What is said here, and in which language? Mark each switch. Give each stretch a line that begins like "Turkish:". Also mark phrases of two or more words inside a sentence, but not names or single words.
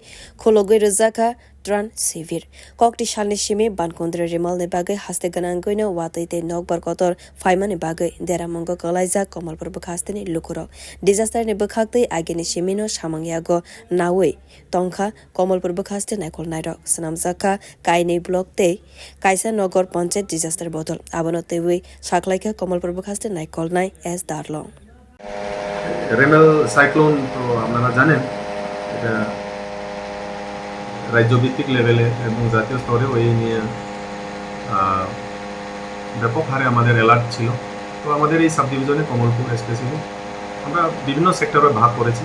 Kok Borok: khulogui rwjakha tran sivir Kokti salni simi bankundri remal ni bagwi haste gwnagui no watui tei nokbar kotor phaimani bagwi deramongo kalaijak komalpur bwkhaste ni lukurok disaster ni bwkhaktwi agini simi no samungyago naui tongkha komalpur bwkhaste naikol nairok swnamjakha kainei blog tei kaisa nokbar panchayat disaster bodol abono tei saklai komalpur bwkhaste naikol nai as darlong
Bangla: remal সাইক্লোন তো আপনারা জানেন এটা রাজ্যভিত্তিক লেভেলে এবং জাতীয় স্তরেও এই নিয়ে ব্যাপক হারে আমাদের অ্যালার্ট ছিল। তো আমাদের এই সাব ডিভিশনে কমলপুর স্পেশালি আমরা বিভিন্ন সেক্টরে ভাগ করেছি।